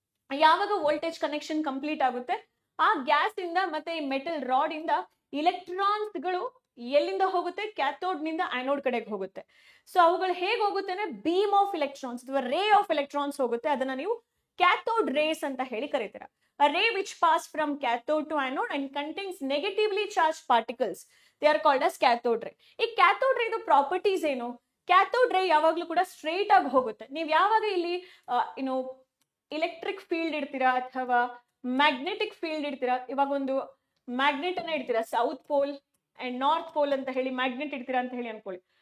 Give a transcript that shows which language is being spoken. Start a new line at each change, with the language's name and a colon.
Kannada: ಯಾವಾಗ voltage connection complete ಆಗುತ್ತೆ, ಆ ಗ್ಯಾಸ್ ಇಂದ ಮತ್ತೆ ಈ ಮೆಟಲ್ ರಾಡ್ ಇಂದ ಇಲೆಕ್ಟ್ರಾನ್ಸ್ ಗಳು ಎಲ್ಲಿಂದ ಹೋಗುತ್ತೆ, ಕ್ಯಾಥೋಡ್ ನಿಂದ ಆನೋಡ್ ಕಡೆಗೆ ಹೋಗುತ್ತೆ. ಸೊ ಅವುಗಳು ಹೇಗೆ ಹೋಗುತ್ತೆ ಅಂದ್ರೆ ಬೀಮ್ ಆಫ್ ಎಲೆಕ್ಟ್ರಾನ್ಸ್ ಅಥವಾ ರೇ ಆಫ್ ಎಲೆಕ್ಟ್ರಾನ್ಸ್ ಹೋಗುತ್ತೆ. ಅದನ್ನ ನೀವು ಕ್ಯಾಥೋಡ್ ರೇಸ್ ಅಂತ ಹೇಳಿ ಕರೀತೀರಾ.
English: A ray which pass from cathode to anode and contains negatively charged particles, they are called as cathode ray.
Kannada: ಈ cathode ray ಇದು ಪ್ರಾಪರ್ಟೀಸ್ ಏನು? ಕ್ಯಾಥೋಡ್ ರೇ ಯಾವಾಗ್ಲೂ ಕೂಡ ಸ್ಟ್ರೇಟ್ ಆಗಿ ಹೋಗುತ್ತೆ. ನೀವು ಯಾವಾಗ ಇಲ್ಲಿ ಇಲೆಕ್ಟ್ರಿಕ್ ಫೀಲ್ಡ್ ಇಡ್ತೀರಾ ಅಥವಾ ಮ್ಯಾಗ್ನೆಟಿಕ್ ಫೀಲ್ಡ್ ಇಡ್ತೀರಾ, ಇವಾಗ ಒಂದು ಮ್ಯಾಗ್ನೆಟ್ ಅನ್ನ ಇಡ್ತೀರಾ, south pole and north pole ಅಂತ ಹೇಳಿ ಮ್ಯಾಗ್ನೆಟ್ ಇಡ್ತೀರಾ ಅಂತ ಹೇಳಿ ಅನ್ಕೊಳ್ಳಿ.